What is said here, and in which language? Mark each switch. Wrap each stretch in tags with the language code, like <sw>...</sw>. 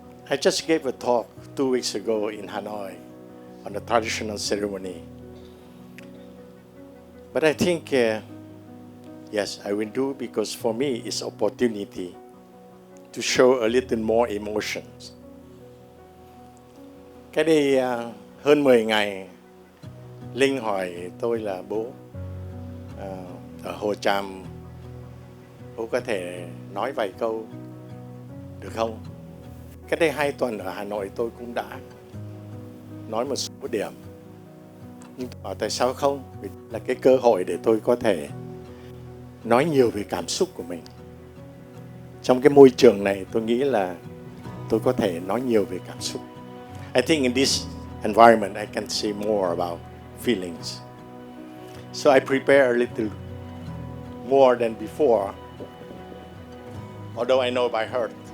<en>I just gave a talk 2 weeks ago in Hanoi on a traditional ceremony. But I think, yes, I will do, because for me it's opportunity to show a little more emotions.</en> <vi>Cái đây hơn 10 ngày, Linh hỏi tôi là bố, ở Hồ Tràm, bố có thể nói vài câu được không? Cách đây 2 tuần ở Hà Nội tôi cũng đã nói một số điểm. Nhưng tôi bảo tại sao không? Vì là cái cơ hội để tôi có thể nói nhiều về cảm xúc của mình. Trong cái môi trường này tôi nghĩ là tôi có thể nói nhiều về cảm xúc.</vi> <en>I think in this environment I can say more about feelings. So I prepare a little more than before, although I know by heart.</en>